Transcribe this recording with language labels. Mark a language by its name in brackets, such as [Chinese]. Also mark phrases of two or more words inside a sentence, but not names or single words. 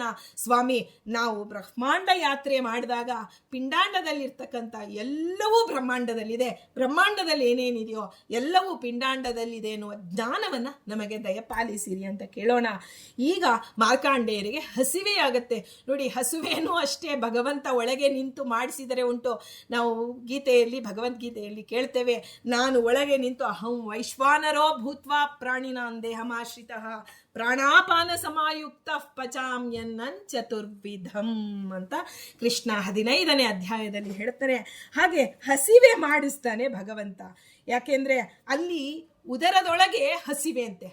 [Kannada] ಸ್ವಾಮಿ, ನಾವು ಬ್ರಹ್ಮಾಂಡ ಯಾತ್ರೆ ಮಾಡಿದಾಗ ಪಿಂಡಾಂಡದಲ್ಲಿರ್ತಕ್ಕಂಥ ಎಲ್ಲವೂ ಬ್ರಹ್ಮಾಂಡದಲ್ಲಿದೆ, ಬ್ರಹ್ಮಾಂಡದಲ್ಲಿ ಏನೇನಿದೆಯೋ ಎಲ್ಲವೂ ಪಿಂಡಾಂಡದಲ್ಲಿದೆ ಎನ್ನುವ ಜ್ಞಾನವನ್ನ ನಮಗೆ ದಯಪಾಲಿಸಿರಿ ಅಂತ ಕೇಳೋಣ. ಈಗ ಮಾರ್ಕಂಡೇಯರಿಗೆ ಹಸಿವೆ ಆಗತ್ತೆ ನೋಡಿ. ಹಸುವೆನೂ ಅಷ್ಟೇ ಭಗವಂತ ಒಳಗೆ ನಿಂತು ಮಾಡಿಸಿದರೆ ಉಂಟು. ನಾವು ಭಗವದ್ಗೀತೆಯಲ್ಲಿ ಕೇಳ್ತೇವೆ, ನಾನು ಒಳಗೆ ನಿಂತು [Sanskrit] ಅಹಂ ವೈಶ್ವಾನರೋ ಭೂತ್ವಾ ಪ್ರಾಣಿನಾಂ ದೇಹಮಾಶ್ರಿತಃ ಪ್ರಾಣಾಪಾನ ಸಮಾಯುಕ್ತ ಪಚಾಮ್ಯನ್ನಂ ಚತುರ್ವಿಧಂ [Kannada] ಅಂತ ಕೃಷ್ಣ 15ನೇ ಅಧ್ಯಾಯದಲ್ಲಿ ಹೇಳ್ತಾನೆ. ಹಾಗೆ ಹಸಿವೆ ಮಾಡಿಸ್ತಾನೆ ಭಗವಂತ. ಯಾಕೆಂದ್ರೆ ಅಲ್ಲಿ ಉದರದೊಳಗೆ ಹಸಿವೆ ಅಂತೆ.